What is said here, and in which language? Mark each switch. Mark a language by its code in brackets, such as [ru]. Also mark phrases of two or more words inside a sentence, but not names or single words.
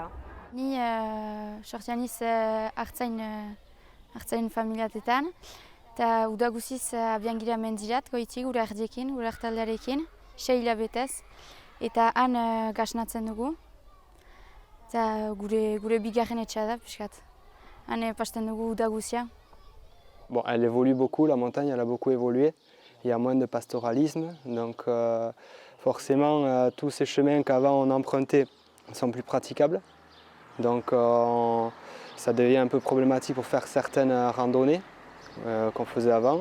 [eu] Ni sortian niz hartzain familiatetan, eta uda guziz abian gira mendirat, goitik gure ardiekin, gure artaldearekin, 6 hilabetez, eta han gasnatzen dugu, eta gure bigarren etxea da, piskat. Han pasten dugu uda guzia. [fr] Bon, elle évolue beaucoup, la montagne elle a beaucoup évolué, il y a moins de pastoralisme, donc forcément tous ces chemins qu'avant on empruntait sont plus praticables, donc ça devient un peu problématique pour faire certaines randonnées qu'on faisait avant.